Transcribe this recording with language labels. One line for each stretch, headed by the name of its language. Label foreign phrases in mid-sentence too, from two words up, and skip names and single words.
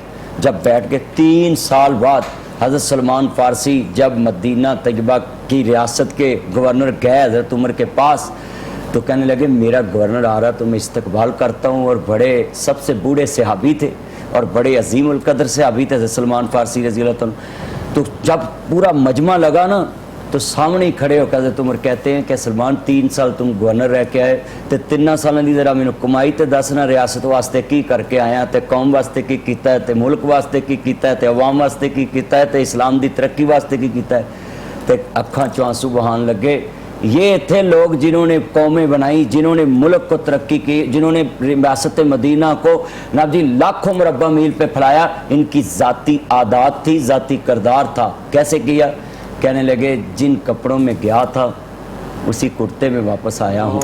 Urdu: جب بیٹھ کے 3 سال بعد حضرت سلمان فارسی جب مدینہ طیبہ کی ریاست کے گورنر گئے حضرت عمر کے پاس، تو کہنے لگے میرا گورنر آ رہا تو میں استقبال کرتا ہوں. اور بڑے سب سے بوڑھے صحابی تھے اور بڑے عظیم القدر صحابی تھے حضرت سلمان فارسی
Arabic: رضی اللہ عنہ.
Urdu: تو جب پورا مجمع لگا نا تو سامنے ہی کھڑے ہو کے حضرت عمر کہتے ہیں کہ سلمان 3 سال تم گورنر رہ کے آئے
Punjabi: تے 3 سالوں دی ذرا مینوں کمائی تے دسنا، ریاست واسطے کی کر کے آیا، تے قوم واسطے کی کیتا ہے، تے ملک واسطے کی کیتا ہے، تے عوام واسطے کی کیتا ہے، تے اسلام دی ترقی واسطے کی کیتا ہے. تے اکھاں چوں آنسو بہان لگے.
Urdu: یہ تھے لوگ جنہوں نے قومیں بنائی، جنہوں نے ملک کو ترقی کی، جنہوں نے ریاست مدینہ کو ناب جی لاکھوں مربع میل پہ پھیلایا. ان کی ذاتی عادات تھی، ذاتی کردار تھا. کیسے کیا؟ کہنے لگے جن کپڑوں میں گیا تھا اسی کرتے میں واپس آیا ہوں.